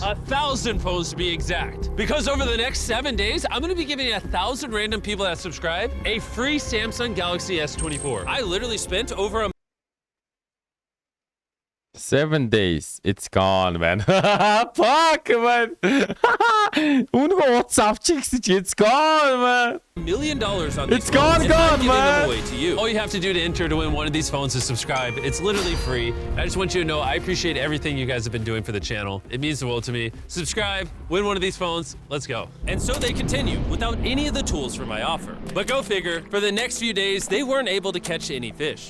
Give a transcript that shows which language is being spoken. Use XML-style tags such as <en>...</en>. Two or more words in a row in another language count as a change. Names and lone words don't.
<en>1,000 phones to be exact. Because over the next 7 days, I'm gonna be giving 1,000 random people that subscribe a free Samsung Galaxy S24. I literally spent over a 7 days. It's gone, man. Fuck, man.</en> <mn>Үнэхээр утас авчих гэсэн чи</mn> <en>it's gone, man. $1 million on these It's gone, phones, and I'm gone, giving man. them away to you. All you have to do to enter to win one of these phones is subscribe. It's literally free. I just want you to know I appreciate everything you guys have been doing for the channel. It means the world to me. Subscribe, win one of these phones. Let's go. And so they continue without any of the tools for my offer. But go figure, for the next few days, they weren't able to catch any fish.</en>